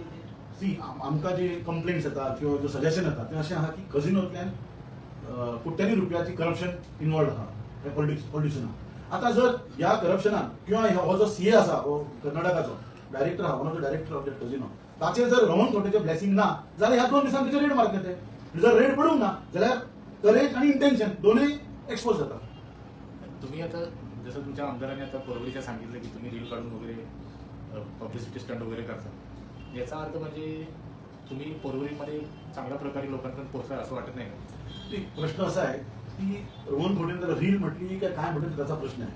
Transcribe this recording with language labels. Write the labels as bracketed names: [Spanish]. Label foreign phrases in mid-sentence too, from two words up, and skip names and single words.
[Konkani] सी आमकां जे कंप्लेंट्स येतात किंवा जो सजेशन येता ते अशें आहा की कजिनोंतल्यान कोट्यांनी रुपयाची करप्शन इन्वॉल्व आहा पॉलिटिशियनाक. आता जर ह्या करप्शनान किंवा हो जो सीए आसा हो कर्नाटकाचो डायरेक्टर आहा, [English] one of the director of that casino, [Konkani] ताचेर जर रोहन खोटेचे ब्लेसिंग ना जाल्यार ह्या 2 दिसांनी तेचे रेड मारक येते. जर रेड पडूंक ना जाल्यार करेज आणि इंटेन्शन दोनूय एक्सपोज जाता. [Marathi] तुम्ही आता जसं तुमच्या आमदारांनी आता परवडीच्या सांगितलं की तुम्ही रील काढून वगैरे पब्लिसिटी स्टंट वगैरे करता, याचा अर्थ म्हणजे तुम्ही पोरवरीमध्ये चांगल्या प्रकारे लोकांपर्यंत पोहोचाल असं वाटत नाही का? प्रश्न असा आहे की रोहन खोटेने त्याला रील म्हटली का काय म्हटलं त्याचा प्रश्न आहे.